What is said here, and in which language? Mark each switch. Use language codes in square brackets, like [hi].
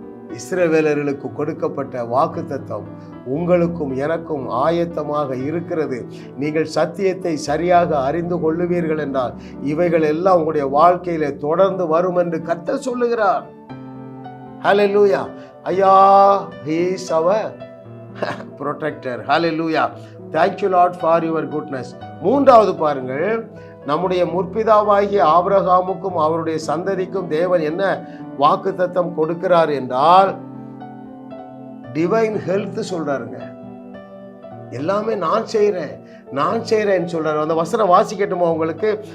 [ta] இஸ்ரவேலர்களுக்கு கொடுக்கப்பட்ட வாக்குத்தத்தம் உங்களுக்கும் எனக்கும் ஆயத்தமாக இருக்கிறது. நீங்கள் சத்தியத்தை சரியாக அறிந்து கொள்ளுவீர்கள் என்றால் இவைகள் எல்லாம் உங்களுடைய வாழ்க்கையில தொடர்ந்து வரும் என்று கர்த்தர் சொல்லுகிறார். ஹல்லேலூயா. ஐயா, [en] he is our protector. Hallelujah. Thank you Lord for your goodness. [ta] மூன்றாவது பாருங்கள், நம்முடைய முற்பிதாவாகிய ஆபிரகாமுக்கும் அவருடைய சந்ததிக்கும் தேவன் என்ன வாக்குத்தத்தம் கொடுக்கிறார் என்றால் டிவைன் ஹெல்த் சொல்றாருங்க. எல்லாமே நான் செய்கிறேன்னு சொல்றாரு. அந்த வசனம் வாசிக்கட்டுமா உங்களுக்கு?